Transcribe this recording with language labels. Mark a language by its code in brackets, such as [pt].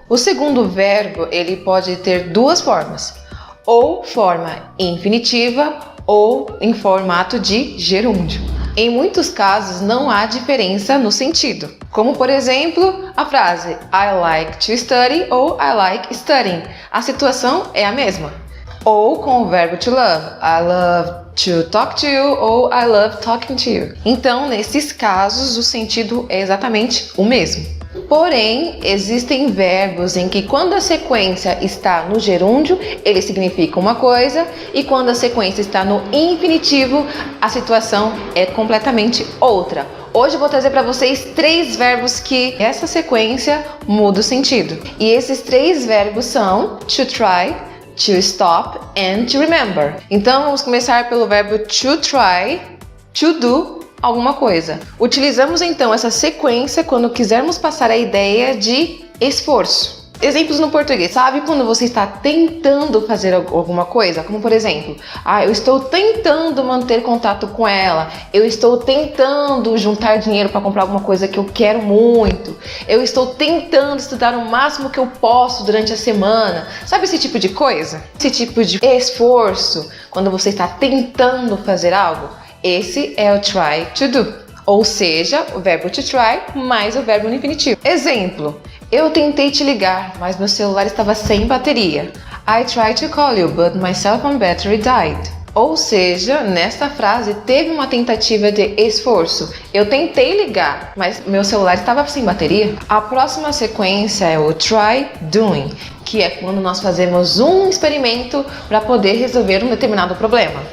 [pt] O segundo verbo ele pode ter duas formas, ou forma infinitiva ou em formato de gerúndio. Em muitos casos não há diferença no sentido, como por exemplo a frase I like to study ou I like studying. A situação é a mesma. Ou com o verbo to love, I love to talk to you ou I love talking to you. Então, nesses casos, o sentido é exatamente o mesmo. Porém, existem verbos em que quando a sequência está no gerúndio, ele significa uma coisa, e quando a sequência está no infinitivo, a situação é completamente outra. Hoje eu vou trazer para vocês 3 verbos que essa sequência muda o sentido. E esses 3 verbos são to try, to stop and to remember. Então, vamos começar pelo verbo to try, to do alguma coisa. Utilizamos então essa sequência quando quisermos passar a ideia de esforço. Exemplos no português. Sabe quando você está tentando fazer alguma coisa? Como por exemplo, eu estou tentando manter contato com ela. Eu estou tentando juntar dinheiro para comprar alguma coisa que eu quero muito. Eu estou tentando estudar o máximo que eu posso durante a semana. Sabe esse tipo de coisa? Esse tipo de esforço, quando você está tentando fazer algo. Esse é o try to do, ou seja, o verbo to try mais o verbo no infinitivo. Exemplo, eu tentei te ligar, mas meu celular estava sem bateria. [en] I tried to call you, but my cell phone battery died. [pt] Ou seja, nesta frase teve uma tentativa de esforço. Eu tentei ligar, mas meu celular estava sem bateria. A próxima sequência é o try doing, que é quando nós fazemos um experimento para poder resolver um determinado problema.